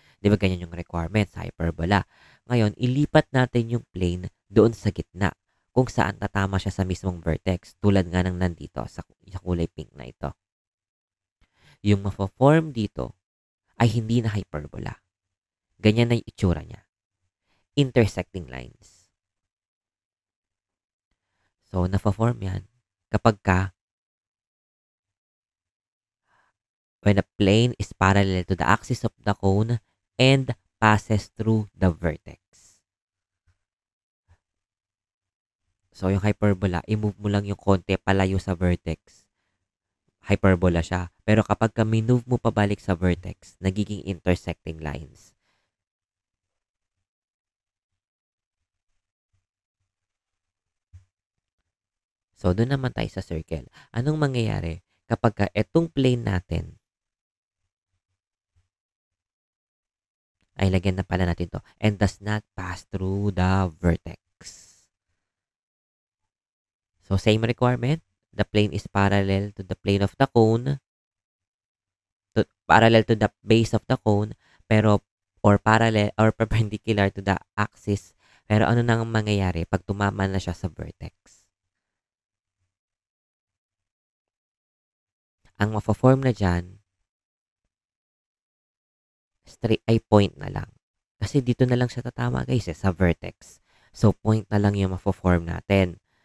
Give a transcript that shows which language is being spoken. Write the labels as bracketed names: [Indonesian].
[Filipino] Di ba ganyan yung requirement sa hyperbola? Ngayon, ilipat natin yung plane doon sa gitna kung saan tatama siya sa mismong vertex tulad nga ng nandito sa kulay pink na ito. Yung ma-form dito ay hindi na hyperbola. Ganyan na yung itsura niya. [English] Intersecting lines. [Filipino] So, na-form yan kapag [English] when a plane is parallel to the axis of the cone and passes through the vertex. [Filipino] So, yung hyperbola, i-move mo lang yung konti palayo sa vertex. hyperbola siya. Pero kapag minove mo pabalik sa vertex, nagiging intersecting lines. So, doon naman tayo sa circle. Anong mangyayari kapag etong plane natin ay lagyan na pala natin to [English] and does not pass through the vertex. [Filipino] So, same requirement. [English] The plane is parallel to the plane of the cone, parallel to the base of the cone, pero or parallel or perpendicular to the axis. [Filipino] Pero ano nang mangyayari pag tumama na siya sa vertex? Ang mafo-form na dyan, straight ay point na lang. Kasi dito na lang siya tatama guys sa vertex. So, point na lang yung mafo-form natin.